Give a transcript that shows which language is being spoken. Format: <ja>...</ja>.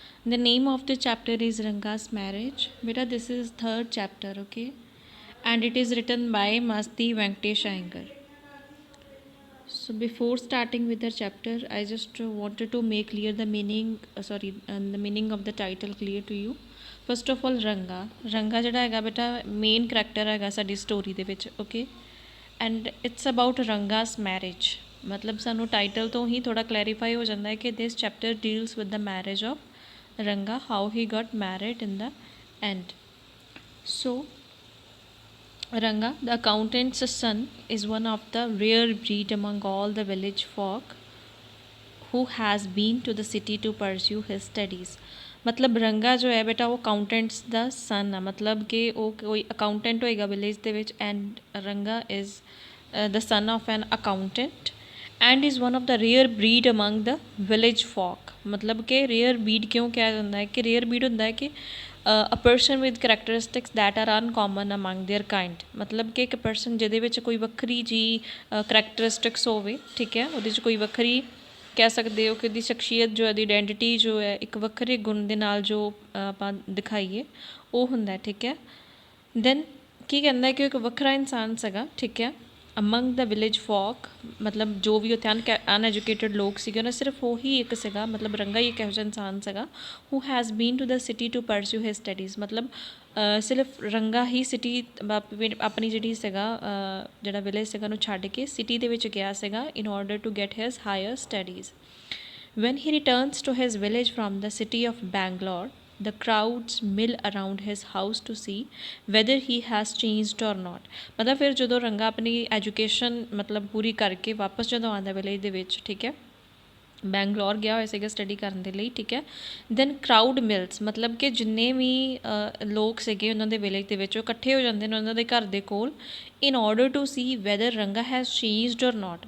<en>The name of the chapter is Ranga's Marriage. Beta, this is third chapter, okay? And it is written by Masti Venkatesh Iyengar. So before starting with the chapter, I just wanted to make clear the meaning, the meaning of the title clear to you. First of all,</en> <pa>Ranga ਜਿਹੜਾ ਹੈਗਾ ਬੇਟਾ main character ਹੈਗਾ ਸਾਡੀ story ਦੇ ਵਿੱਚ, okay?</pa> <en>And it's about Ranga's marriage.</en> <pa>ਮਤਲਬ ਸਾਨੂੰ title ਤੋਂ ਹੀ ਥੋੜਾ ਕਲੈਰੀਫਾਈ ਹੋ ਜਾਂਦਾ ਹੈ ਕਿ</pa> <en>This chapter deals with the marriage of Ranga, how he got married in the end. So Ranga, the accountant's son, is one of the rare breed among all the village folk who has been to the city to pursue his studies.</en> <pa>ਮਤਲਬ ਰੰਗਾ ਜੋ ਹੈ ਬੇਟਾ ਉਹ accountants ਦਾ ਸਨ ਆ, ਮਤਲਬ ਕਿ ਉਹ ਕੋਈ ਅਕਾਊਂਟੈਂਟ ਹੋਏਗਾ ਵਿਲੇਜ ਦੇ ਵਿੱਚ</pa> <en>And Ranga is the son of an accountant and is one of the rare breed among the village folk.</en> <pa>ਮਤਲਬ ਕਿ ਰੇਅਰ ਬਰੀਡ ਕਿਉਂ ਕਿਹਾ ਜਾਂਦਾ ਹੈ ਕਿ ਰੇਅਰ ਬਰੀਡ ਹੁੰਦਾ ਹੈ ਕਿ</pa> <en>A person with characteristics that are uncommon among their kind.</en> <pa>ਮਤਲਬ ਕਿ ਇੱਕ ਪਰਸਨ ਜਿਹਦੇ ਵਿੱਚ ਕੋਈ ਵੱਖਰੀ ਜੀ ਕਰੈਕਟਰਿਸਟਿਕਸ ਹੋਵੇ, ਠੀਕ ਹੈ, ਉਹਦੇ 'ਚ ਕੋਈ ਵੱਖਰੀ ਕਹਿ ਸਕਦੇ ਹੋ ਕਿ ਉਹਦੀ ਸ਼ਖਸੀਅਤ ਜੋ ਉਹਦੀ ਆਈਡੈਂਟੀਟੀ ਜੋ ਹੈ ਇੱਕ ਵੱਖਰੇ ਗੁਣ ਦੇ ਨਾਲ ਜੋ ਆਪਾਂ ਦਿਖਾਈਏ ਉਹ ਹੁੰਦਾ, ਠੀਕ ਹੈ। ਦੈਨ ਕੀ ਕਹਿੰਦਾ ਕਿ ਇੱਕ ਵੱਖਰਾ ਇਨਸਾਨ ਸੀਗਾ, ਠੀਕ ਹੈ,</pa> <en>Among the village folk.</en> <pa>ਮਤਲਬ ਜੋ ਵੀ ਉੱਥੇ ਅਨਐਜੂਕੇਟਡ ਲੋਕ ਸੀਗੇ ਉਹਨਾਂ ਸਿਰਫ ਉਹੀ ਇੱਕ ਸੀਗਾ, ਮਤਲਬ ਰੰਗਾ ਹੀ ਇੱਕ ਇਹੋ ਜਿਹਾ ਇਨਸਾਨ ਸੀਗਾ</pa> <en>Who has been to the city to pursue his studies.</en> <pa>ਮਤਲਬ ਸਿਰਫ ਰੰਗਾ ਹੀ ਸਿਟੀ ਆਪਣੀ ਜਿਹੜੀ ਸੀਗਾ ਜਿਹੜਾ ਵਿਲੇਜ ਸੀਗਾ ਉਹਨੂੰ ਛੱਡ ਕੇ ਸਿਟੀ ਦੇ ਵਿੱਚ ਗਿਆ ਸੀਗਾ</pa> <en>In order to get his higher studies. When he returns to his village from the city of Bangalore, the crowds mill around his house to see whether he has changed or not.</en> <pa>ਮਤਲਬ ਫਿਰ ਜਦੋਂ ਰੰਗਾ ਆਪਣੀ education ਮਤਲਬ ਪੂਰੀ ਕਰਕੇ ਵਾਪਸ ਜਦੋਂ ਆਉਂਦਾ ਵਿਲੇਜ ਦੇ ਵਿੱਚ, ਠੀਕ ਹੈ, ਬੈਂਗਲੌਰ ਗਿਆ ਹੋਇਆ ਸੀਗਾ ਸਟੱਡੀ ਕਰਨ ਦੇ ਲਈ, ਠੀਕ ਹੈ।</pa> <en>then crowd mills</en> <pa>ਮਤਲਬ ਕਿ ਜਿੰਨੇ ਵੀ ਲੋਕ ਸੀਗੇ ਉਹਨਾਂ ਦੇ ਵਿਲੇਜ ਦੇ ਵਿੱਚ ਉਹ ਇਕੱਠੇ ਹੋ ਜਾਂਦੇ ਨੇ ਉਹਨਾਂ ਦੇ ਘਰ ਦੇ ਕੋਲ</pa> <en>In order to see whether ਰੰਗਾ has changed or not.</en>